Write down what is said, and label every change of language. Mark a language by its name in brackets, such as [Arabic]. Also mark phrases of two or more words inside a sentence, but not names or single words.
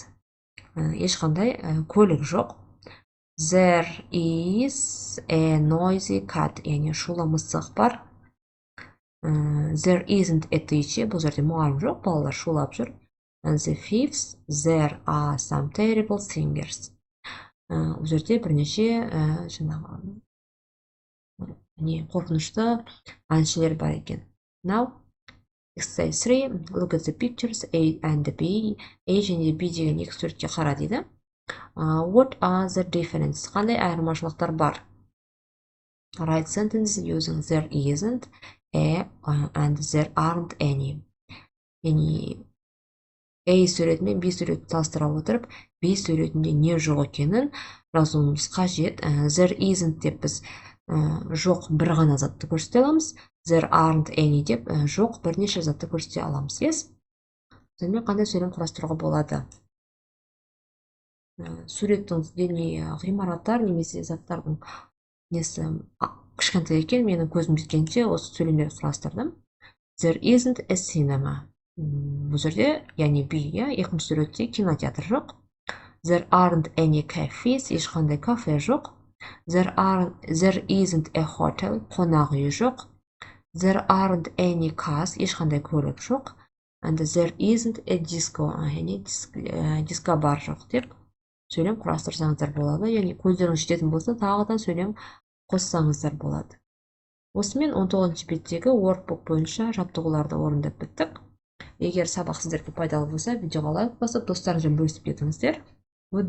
[Kazakh] Ешқандай көлік жоқ. [English] There is a noisy cat. [Kazakh] Яғни шулы мысық бар. [English] There isn't a teacher. [Kazakh] Бұл жерде мұғалім жоқ, балалар шулап жүр. [English] And the fifth, there are some terrible singers. [Kazakh] Бұл жерде бірнеше қорқынышты әншілер бар екен. [English] Now, exercise 3. Look at the pictures A and B. [Kazakh] A және B деген екі суретке қара дейді. [English] What are the differences? [Kazakh] Қандай айырмашылықтар бар? [English] Write sentences using there isn't, a and there aren't any. [Kazakh] Яғни A суретімен B суретті салыстыра отырып, B суретінде не жоқ екенін жазуымыз қажет. [English] There isn't [Kazakh] деп біз жоқ бір ғана затты көрсете аламыз. [English] There aren't any [Kazakh] деп жоқ бірнеше затты көрсете аламыз. Yes? Сонымен қандай сөйлем құрастыруға болады? Суреттің ғимараттар немесе заттардың несі кішкентай екен, менің көзім жеткенше осы сөйлемдерді құрастырдым. [English] There isn't a cinema. [Kazakh] Бұл жерде, яғни B, екінші суретте кинотеатр жоқ. [English] There aren't any cafes, [Kazakh] ешқандай кафе жоқ. [English] There isn't a hotel, [Kazakh] қонақ үй жоқ. [English] There aren't any cars, [Kazakh] ешқандай көлік жоқ. [English] And there isn't a disco, [Kazakh] яғни дискобар жоқ деп сөйлем құрастырсаңыздар болады. Яғни көздеріңіз жететін болса, тағыдан сөйлем қоссаңыздар болады. Осымен 19 беттегі workbook бойынша жаттығуларды орындап біттік. Егер сабақ сіздерге пайдалы болса, видеоға лайк басып, достарыңызбен бөлісіп кетіңіздер.